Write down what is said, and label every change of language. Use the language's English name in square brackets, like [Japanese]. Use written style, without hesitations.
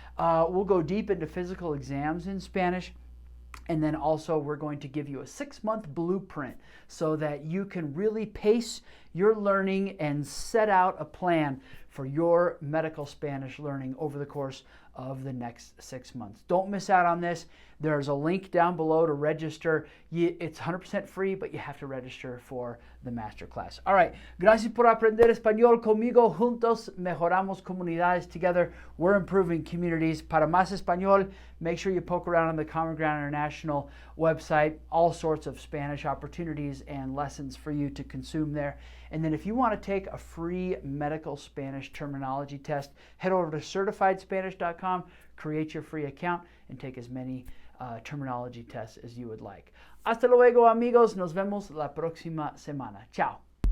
[English] We'll go deep into physical exams in Spanish. And then also we're going to give you a 6-month blueprint so that you can really pace your learning and set out a plan for your medical Spanish learning over the course of the next 6 months. Don't miss out on this. There's a link down below to register. It's 100% free, but you have to register for the masterclass. All right. [Spanish] Gracias por aprender español conmigo. Juntos mejoramos comunidades. [English] Together, we're improving communities. [Spanish] Para más español, [English] make sure you poke around on the Common Ground International website. All sorts of Spanish opportunities and lessons for you to consume there. And then if you want to take a free medical Spanish terminology test, head over to certifiedspanish.com, create your free account, and take as many terminology tests as you would like. [Spanish] Hasta luego, amigos. Nos vemos la próxima semana. Ciao.